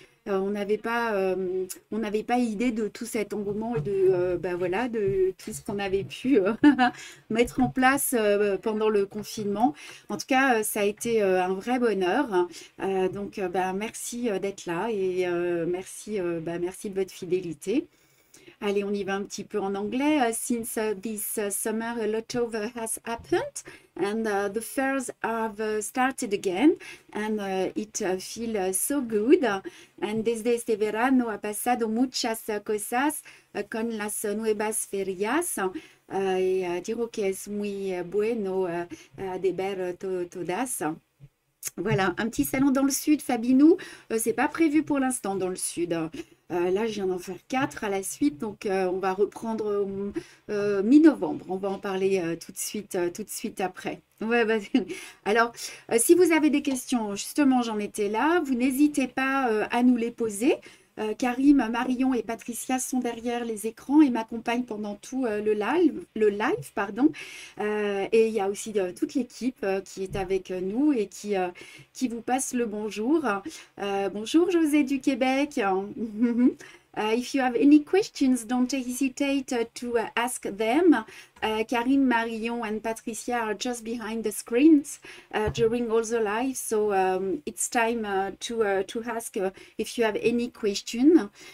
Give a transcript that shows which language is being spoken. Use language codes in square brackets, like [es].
[fr] On n'avait pas idée de tout cet engouement et voilà, de tout ce qu'on avait pu mettre en place pendant le confinement. En tout cas, ça a été un vrai bonheur. Donc, merci d'être là et merci de votre fidélité. Allez, on y va un petit peu en anglais. [en] Since this summer, a lot of has happened and the fairs have started again and it feels so good. And [es] desde este verano ha pasado muchas cosas con las nuevas ferias. Y digo que es muy bueno de ver todas. [fr] Voilà, un petit salon dans le sud, Fabinou. C'est pas prévu pour l'instant dans le sud. Là, je viens d'en faire 4 à la suite, donc on va reprendre mi-novembre. On va en parler tout de suite après. Ouais, alors, si vous avez des questions, justement, j'en étais là. Vous n'hésitez pas à nous les poser. Karim, Marion et Patricia sont derrière les écrans et m'accompagnent pendant tout le live, pardon. Et il y a aussi toute l'équipe qui est avec nous et qui vous passe le bonjour. Bonjour José du Québec. [en] If you have any questions, don't hesitate to ask them. Karim, Marion, and Patricia are just behind the screens during all the live, so it's time to ask if you have any question.